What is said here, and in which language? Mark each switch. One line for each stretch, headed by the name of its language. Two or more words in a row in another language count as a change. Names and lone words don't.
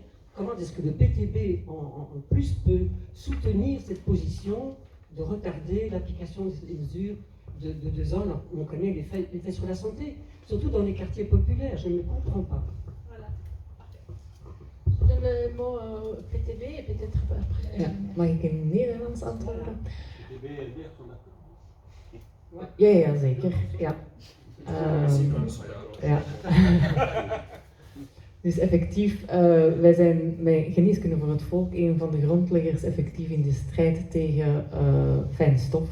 French: Comment est-ce que le PTB, en plus, peut soutenir cette position de retarder l'application des mesures de 2 ans, alors on connaît l'effet sur la santé, surtout dans les quartiers populaires, je ne comprends pas. Voilà. Je donne le mot au PTB et peut-être après.
Dutch: Ja, mag ik in het Nederlands antwoorden? PTB en DER van akkoord. Ja, zeker. Ja. Ja. Dus effectief, wij zijn met Geneeskunde voor het Volk een van de grondleggers effectief in de strijd tegen fijnstof.